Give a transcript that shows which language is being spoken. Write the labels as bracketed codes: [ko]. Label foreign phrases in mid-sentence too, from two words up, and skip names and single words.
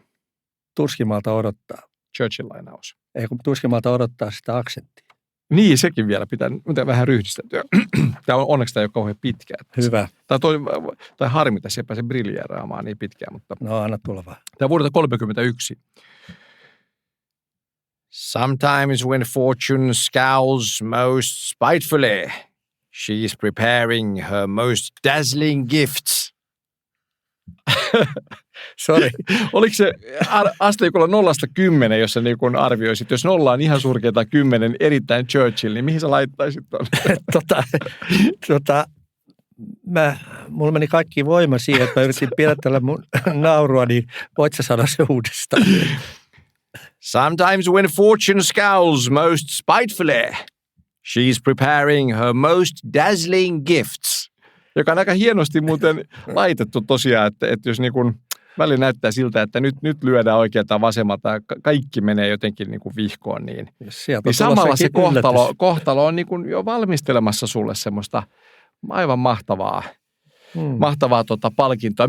[fi] Tuskin-malta odottaa. Churchill-lainaus. Ei kun tuskin-malta odottaa sitä aksenttia. Niin, sekin vielä pitää vähän ryhdistäytyä. Onneksi tämä ei ole kauhean pitkä. Hyvä. Tai harmi, tässä ei pääse briljeeraamaan niin pitkään. Mutta no anna tulla vaan. Tämä on vuodelta 1931. [en] Sometimes when fortune scowls most spitefully, she is preparing her most dazzling gifts. Sorry. [fi] Oliko se asteikolla 0-10, jos sä niin arvioisit? Jos 0 on ihan surkeata 10, erittäin Churchill, niin mihin sä laittaisit ton? Mulla meni kaikki voima siihen, että mä yritin pidätellä mun naurua, niin voit sä sanoa se uudestaan? [en] Sometimes when fortune scowls most spitefully, she is preparing her most dazzling gifts. [fi] Joka on aika hienosti muuten laitettu tosiaan, että jos niin kuin välillä näyttää siltä, että nyt lyödään oikealta ja vasemmalta ja kaikki menee jotenkin niin kuin vihkoon, niin samalla se kohtalo on niin kuin jo valmistelemassa sulle semmoista aivan mahtavaa palkintoa.